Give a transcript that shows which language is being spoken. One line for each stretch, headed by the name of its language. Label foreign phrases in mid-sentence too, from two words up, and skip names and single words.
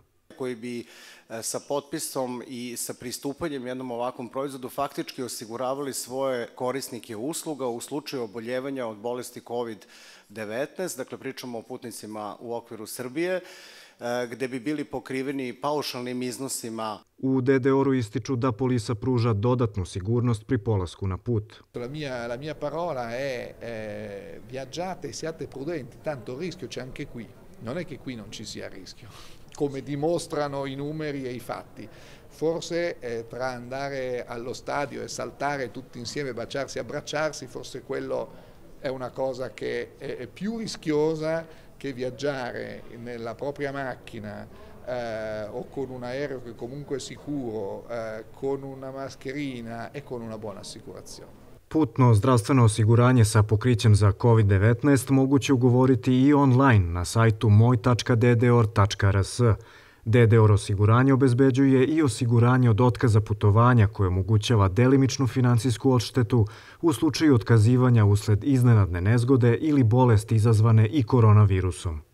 Serbian: Koji bi sa potpisom i sa pristupanjem jednom ovakvom proizvodu faktički osiguravali svoje korisnike usluga u slučaju oboljevanja od bolesti COVID-19, dakle pričamo o putnicima u okviru Srbije, gde bi bili pokriveni paušalnim iznosima. U DDOR-u ističu da polisa pruža dodatnu sigurnost pri polasku na put.
Italian: La mia parola è viaggiate e siate prudenti, tanto il rischio c'è anche qui. Non è che qui non ci sia rischio, come dimostrano i numeri e i fatti. Forse tra andare allo stadio e saltare tutti insieme, baciarsi e abbracciarsi, forse quello è una cosa che è più rischiosa che viaggiare nella propria macchina o con un aereo che comunque è sicuro, con una mascherina e con una buona assicurazione.
Serbian: Putno zdravstveno osiguranje sa pokrićem za COVID-19 moguće ugovoriti i online na sajtu moj.ddor.rs. DDOR osiguranje obezbeđuje i osiguranje od otkaza putovanja koje omogućava delimičnu finansijsku odštetu u slučaju otkazivanja usled iznenadne nezgode ili bolesti izazvane i koronavirusom.